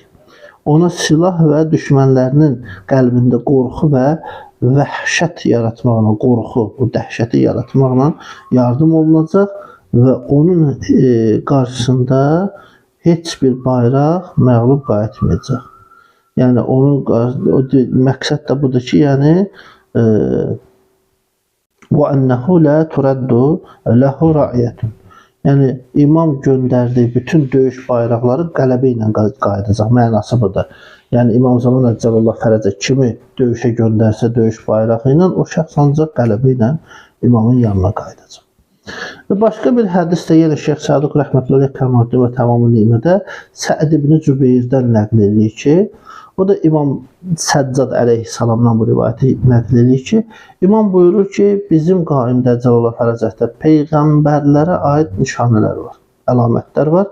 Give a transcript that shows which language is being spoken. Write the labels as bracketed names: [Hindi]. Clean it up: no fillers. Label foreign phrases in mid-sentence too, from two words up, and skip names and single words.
[Azerbaijani] Ona silah və düşmənlərinin qəlbində qorxu və vəhşət yaratmaqla, qorxu, bu dəhşəti yaratmaqla yardım olunacaq və onun qarşısında heç bir bayraq məğlub qayıtmayacaq. Yəni, məqsəd də budur ki, yəni, [Arabic] وَأَنَّهُ لَا تُرَدُّ لَهُ رَعْيَةٌ. [Azerbaijani] Yəni, imam göndərdiyi bütün döyüş bayraqları qələbə ilə qayıdacaq, mənası budur. Yəni, İmam Zaman [Arabic] عجل الله فرجه [Azerbaijani] kimi döyüşə göndərsə döyüş bayrağı ilə, o şəxs ancaq qələbə ilə imamın yanına qayıdacaq. Və başqa bir hədisdə yenə Şeyx Saduq Rəhmətullah Kəmaləddin və Tamamül Nimədə Səid ibn Cübeyrdən nəql edir ki, o da İmam Səccad əleyhissalamdan bu rivayəti nəql edir ki, İmam buyurur ki, bizim qaimdə Cəlallah fərəcətdə peyğəmbərlərə aid nişanələr var, əlamətlər var.